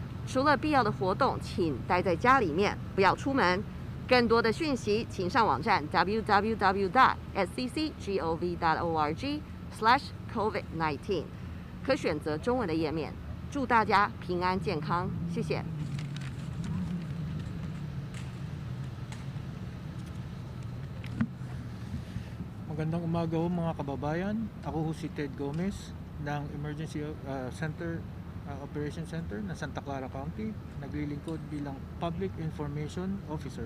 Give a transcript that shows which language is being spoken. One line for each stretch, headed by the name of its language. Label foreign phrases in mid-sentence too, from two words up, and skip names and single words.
Chinese: 除了必要的活动，请待在家里面，不要出门。更多的讯息，请上网站 www.sccgov.org/covid19， 可选择中文的页面。祝大家平安健康，谢谢。
Filipino: Magandang umaga ho mga kababayan. Ako ho si Ted Gomez ng Emergency Operations Center ng Santa Clara County. Naglilingkod bilang
English: Public Information Officer.